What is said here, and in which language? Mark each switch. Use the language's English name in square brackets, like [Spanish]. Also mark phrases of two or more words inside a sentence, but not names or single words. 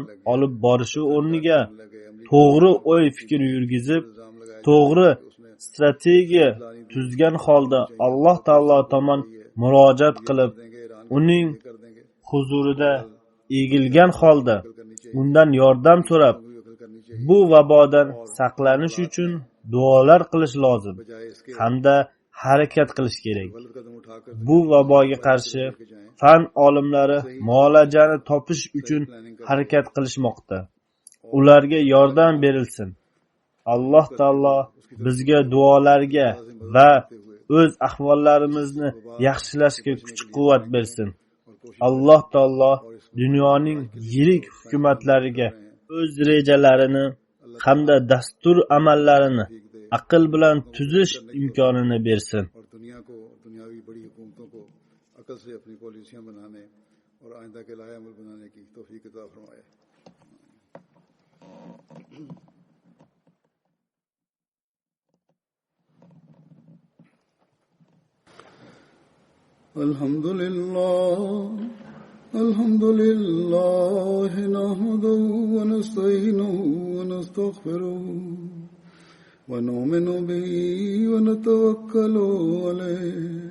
[Uzbek] olib borishi o'rniga to'g'ri o'y-fikr yurgizib, to'g'ri strategiya tuzgan holda Alloh taolo tomon murojaat qilib, uning huzurida egilgan holda undan yordam so'rab, bu vabodan saqlanish uchun duolar qilish lozim hamda harakat qilish kerak. [Hindi] गलत कदम उठाकर [Uzbek] Bu vaboga qarshi fan olimlari muolajani topish uchun harakat qilishmoqda. Ularga yordam berilsin. Alloh taolo bizga duolarga va o'z ahvollarimizni yaxshilashga kuch-quvvat bersin. Alloh taolo dunyoning yirik hukumatlariga o'z rejalarini hamda dastur amallarini aql bilan tuzish imkonini bersin. [Hindi] और दुनिया को दुनियावी बड़ी हुकूमतों को अकल से अपनी पॉलिसियां बनाने और आइंदा के लाए अमल बनाने की तौफीक अता फरमाए। [Arabic] الحمد لله نحمده ونستعينه ونستغفره ونؤمن به ونتوكل عليه